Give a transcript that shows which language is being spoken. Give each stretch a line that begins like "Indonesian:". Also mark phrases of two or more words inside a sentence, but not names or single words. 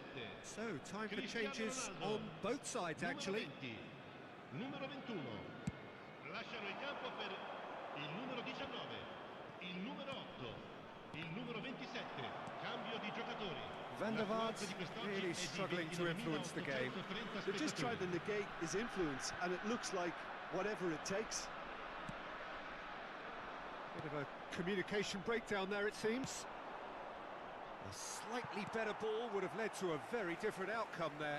English: So, time for Cristiano changes Ronaldo. on both sides, actually.
Italian: Numero 21. Lasciano il campo per il numero 19, il numero 8, il numero 27. Cambio di giocatori. Van der Vaart L'affluenza di quest'oggi
English: really
Italian: è di
English: struggling to influence the game.
Italian: 29.830
English: They're just trying to
Italian: spettatori.
English: negate his influence, and it looks like whatever it takes. Bit of a communication breakdown there, it seems. A slightly better ball would have led to a very different outcome there.